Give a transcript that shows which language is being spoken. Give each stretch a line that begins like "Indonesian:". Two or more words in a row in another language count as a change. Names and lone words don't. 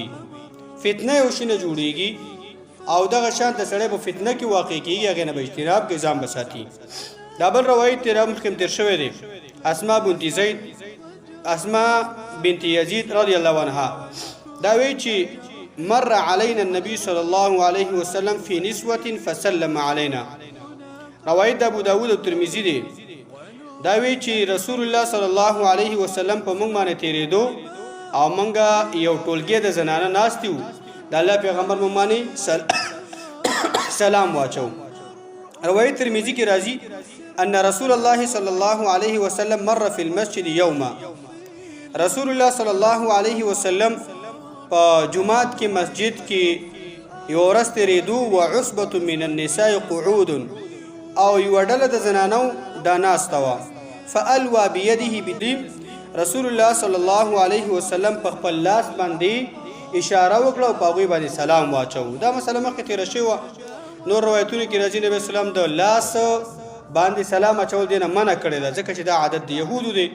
Pashto: فتنه یو شي نه جوړیږي او دغه شان د سړی په فتنه کې واقع کېږي، هغې نه به اجتناب کې ځان بساتي. دا بل روایت تېره مخکې تېر شوی دی،
Arabic: اسماء بنت یزید رضی الله عنها
Pashto: دا وایي چې
Arabic: مر علینا النبي صلی الله علیه وسلم فی نسوة فسلم علینا.
Pashto: روایت د ابو داود او ترمذی دی. دا وی چې رسول الله
Arabic: صلی الله علیه وسلم
Pashto: په موږ باندې تیرېدو او موږ یو ټولګی د زنانه ناستیو، د الله پیغمبر موږ باندې سلام واچو. روایت ترمذی کې راځي
Arabic: ان رسول الله صلی الله علیه وسلم مر فی المسجد یوما.
Pashto: رسول الله
Arabic: صلی الله علیه وسلم
Pashto: په جمعات کې مسجد کې یو ورځ تیرېدو
Arabic: وعصبة من النساء قعود،
Pashto: او یو ډله د زنانو دا ناسته وه.
Arabic: فالوا بيده بدیم،
Pashto: رسول الله
Arabic: صلی الله علیه وسلم
Pashto: په خپل لاس باندې اشاره وکړه او په هغوی باندې سلام واچو. دا مسله مخکې تېره شوې وه. نور روایتونو کې راځي نبی اسلام د لاس باندې سلام اچول دی نه منع کړې ده، ځکه چې دا عادت د یهودو دی.